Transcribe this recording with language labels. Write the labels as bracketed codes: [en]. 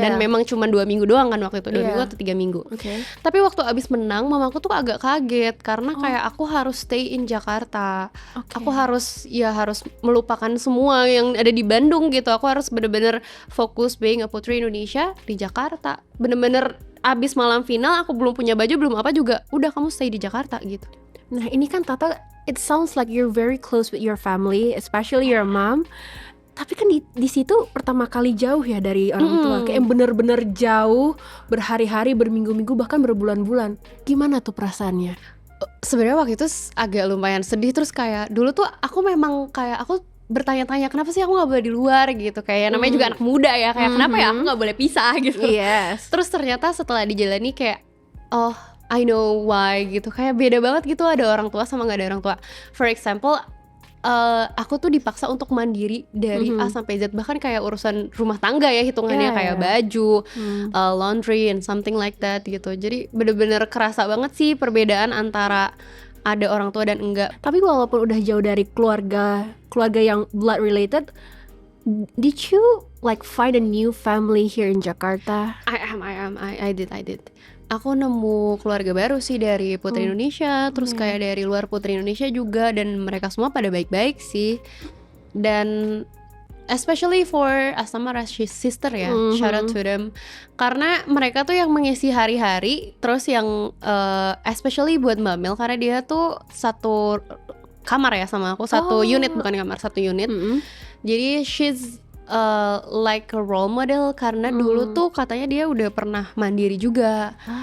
[id] Dan memang cuma 2 minggu doang kan waktu itu, 2 minggu atau 3 minggu. Tapi waktu abis menang mamaku tuh agak kaget karena kayak aku harus [en] stay in Jakarta. [id] Aku harus melupakan semua yang ada di Bandung gitu. Aku harus bener-bener fokus being a putri Indonesia di Jakarta. Bener-bener abis malam final aku belum punya baju, belum apa juga, udah kamu stay di Jakarta gitu. Nah ini kan [en] Tata, it sounds like you're very close with your family, especially your mom. [id] Tapi kan di situ pertama kali jauh ya dari orang tua, kayak bener-bener jauh, berhari-hari, berminggu-minggu, bahkan berbulan-bulan. Gimana tuh perasaannya? Sebenarnya waktu itu agak lumayan sedih. Terus kayak dulu tuh aku memang kayak aku bertanya-tanya kenapa sih aku nggak boleh di luar gitu, kayak namanya juga anak muda ya, kayak kenapa ya aku nggak boleh pisah gitu. Terus ternyata setelah dijalani kayak [en] I know why [id] gitu, kayak beda banget gitu ada orang tua sama nggak ada orang tua. For example, aku tuh dipaksa untuk mandiri dari A sampai Z, bahkan kayak urusan rumah tangga ya hitungannya, kayak baju, laundry [en] and something like that [id] gitu. Jadi bener-bener kerasa banget sih perbedaan antara ada orang tua dan enggak. Tapi walaupun udah jauh dari keluarga yang [en] blood related, Did you like find a new family here in Jakarta? I did. [id] Aku nemu keluarga baru sih dari Putri Indonesia, terus kayak dari luar Putri Indonesia juga, dan mereka semua pada baik-baik sih. Dan especially for Asama Rashi sister ya, [en] shout out to them. [id] Karena mereka tuh yang mengisi hari-hari, terus yang especially buat Mbak Mel, karena dia tuh satu kamar ya sama aku, satu unit, bukan kamar, satu unit. Jadi [en] she's like a role model, [id] karena dulu tuh katanya dia udah pernah mandiri juga.